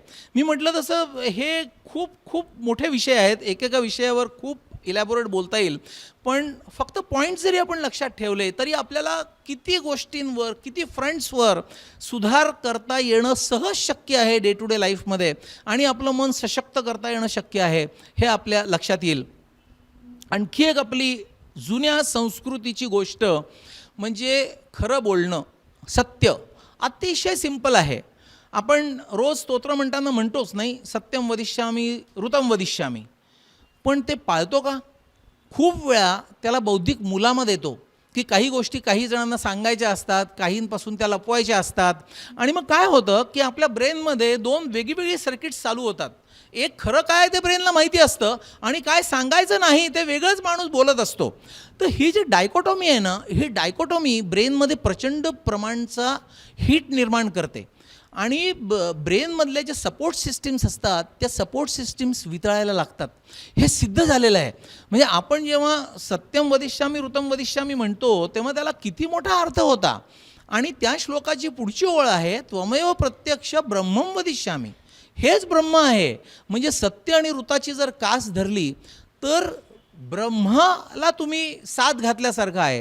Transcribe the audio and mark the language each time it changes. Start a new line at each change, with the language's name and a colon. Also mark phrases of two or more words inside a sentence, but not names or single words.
Marathi: मी म्हटलं तसं हे खूप खूप मोठे विषय आहेत, एकेका विषयावर खूप इलॅबोरेट बोलता येईल, पण फक्त पॉईंट जरी आपण लक्षात ठेवले तरी आपल्याला किती गोष्टींवर, किती फ्रंट्सवर सुधार करता येणं सहज शक्य आहे
English: day to day
Marathi: लाईफमध्ये आणि आपलं मन सशक्त करता येणं शक्य आहे हे आपल्या लक्षात येईल. आणखी एक आपली जुन्या संस्कृतीची गोष्ट म्हणजे खरं बोलणं, सत्य. अतिशय सिंपल आहे. आपण रोज स्तोत्र म्हणताना म्हणतोच नाही,
Sanskrit: सत्यम वदिष्यामी ऋतम वदिष्यामी,
Marathi: पण ते पाळतो का? खूप वेळा त्याला बौद्धिक मुलामत येतो की काही गोष्टी काही जणांना सांगायच्या असतात, काहींपासून त्या लपवायच्या असतात आणि मग काय होतं की आपल्या ब्रेनमध्ये दोन वेगवेगळी सर्किट्स चालू होतात. एक खरं काय ते ब्रेनला माहिती असतं आणि काय सांगायचं नाही ते वेगळंच माणूस बोलत असतो. तर ही जी डायकोटॉमी आहे ना, ही डायकोटॉमी ब्रेनमध्ये प्रचंड प्रमाणचा हीट निर्माण करते आणि ब्रेनमधल्या ज्या
English: support systems
Marathi: असतात त्या
English: support systems
Marathi: वितळायला लागतात. हे सिद्ध झालेलं आहे. म्हणजे आपण जेव्हा
Sanskrit: सत्यम वदिष्यामी ऋतम वदिष्यामी
Marathi: म्हणतो तेव्हा त्याला किती मोठा अर्थ होता. आणि त्या श्लोकाची पुढची ओळ आहे
Sanskrit: त्वमेव प्रत्यक्ष ब्रह्मम वदिष्यामी,
Marathi: हेच ब्रह्म आहे. म्हणजे सत्य आणि ऋताची जर कास धरली तर ब्रह्माला तुम्ही साथ घातल्यासारखं आहे.